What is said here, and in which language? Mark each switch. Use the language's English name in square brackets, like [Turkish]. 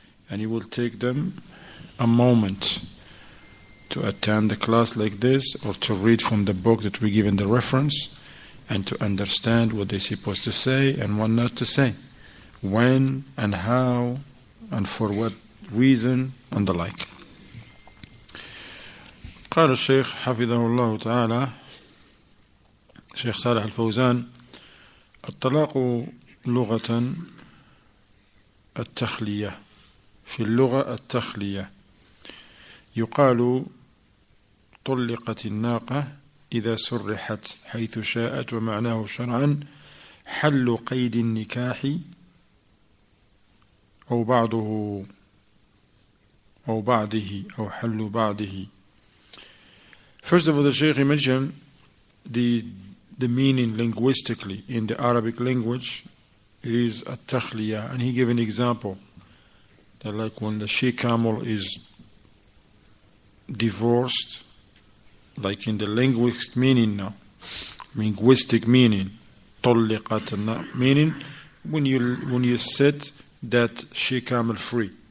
[English] And it will take them a moment to attend a class like this or to read from the book that we give in the reference and to understand what they're supposed to say and what not to say, when and how and for what reason and the like. [Arabic] قال الشيخ حفظه الله تعالى الشيخ صالح الفوزان الطلاق لغة التخلية. في اللغة التخلية يقال طلقت الناقة إذا سرحت حيث شاءت ومعناه شرعا حل قيد النكاح أو بعضه أو بعضه أو حل بعضه. [English] First of all, the Shaykh mentioned the meaning linguistically in the Arabic language. It is at-takhliya, and he gave an example that like when the she-camel is divorced, like in the linguistic meaning now, linguistic meaning, طلقت meaning when you set that she-camel free.